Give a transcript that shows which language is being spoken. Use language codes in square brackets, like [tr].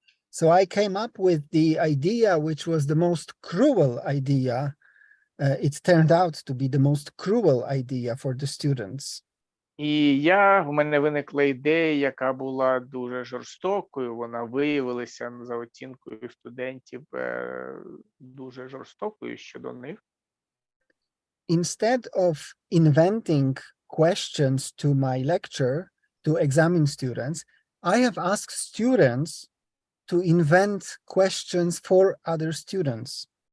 [en] So I came up with the idea, which was the most cruel idea. It turned out to be the most cruel idea for the students. [uk] І в мене виникла ідея, яка була дуже жорстокою. Вона виявилася за оцінкою студентів дуже жорстокою щодо них. [en] Instead of inventing questions to my lecture to examine students, I have asked students to invent questions for other students.